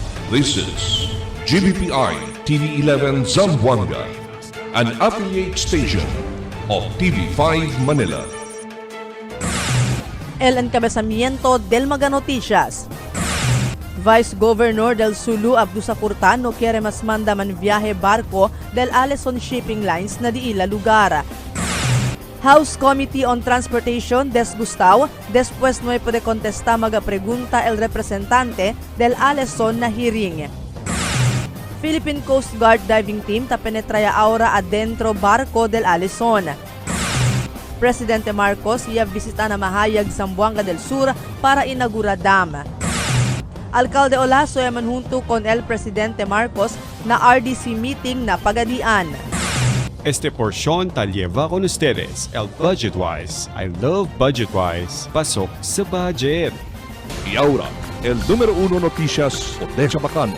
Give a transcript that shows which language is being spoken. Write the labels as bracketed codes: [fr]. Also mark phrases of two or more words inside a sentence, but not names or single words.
[en] This is GBPI TV11 Zamboanga, an affiliate station of TV5 Manila. [cbk] El encabezamiento del Maga Noticias. Vice Governor del Sulu Abdusa Curtan no quiere mas manda man viaje barco del Allison Shipping Lines na di ila lugar. House Committee on Transportation desgustao después no puede contestar maga pregunta el representante del Allison na hearing. Philippine Coast Guard Diving Team ta penetraya ahora adentro barco del Allison. Presidente Marcos iya bisita na Mahayag Zamboanga del Sur para inagura dam. Alcalde Olaso ay manhunto con el Presidente Marcos na RDC meeting na pagadian. Este porción ta lleva con ustedes el Budget Wise. [en] I love Budget Wise. [tl] Pasok sa budget. [cbk] Y ahora, el número 1 noticias de Chabacano.